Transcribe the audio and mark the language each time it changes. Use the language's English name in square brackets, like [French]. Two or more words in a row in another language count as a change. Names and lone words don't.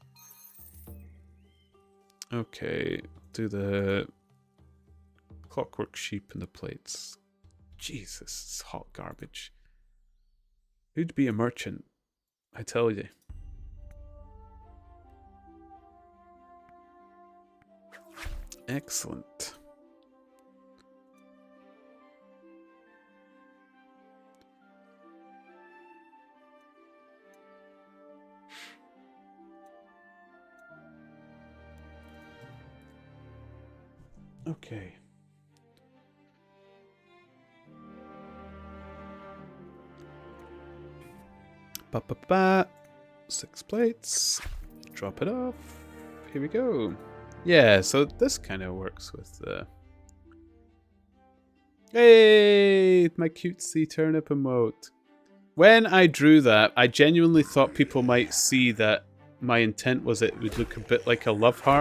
[English] Okay, do the clockwork sheep and the plates. Jesus, it's hot garbage. Who'd be a merchant? I tell you. Excellent. Okay. Ba-ba-ba. 6 plates. Drop it off. Here we go. Yeah, so this kind of works with the... Hey! My cutesy turnip emote. When I drew that, I genuinely thought people might see that my intent was it would look a bit like a love heart.